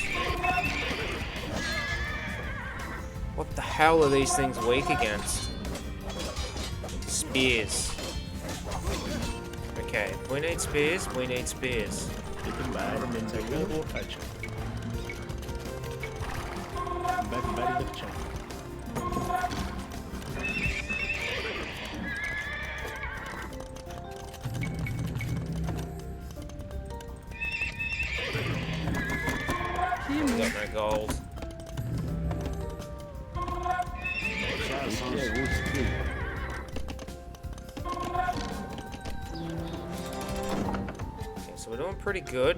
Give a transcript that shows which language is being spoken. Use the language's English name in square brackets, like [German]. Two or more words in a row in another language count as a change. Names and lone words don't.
[English] What the hell are these things weak against? Spears. Okay, if we need spears, we need spears. [Mongolian] Тийм байна. Захир барилга чинь. [English] We got no gold. Okay, so we're doing pretty good.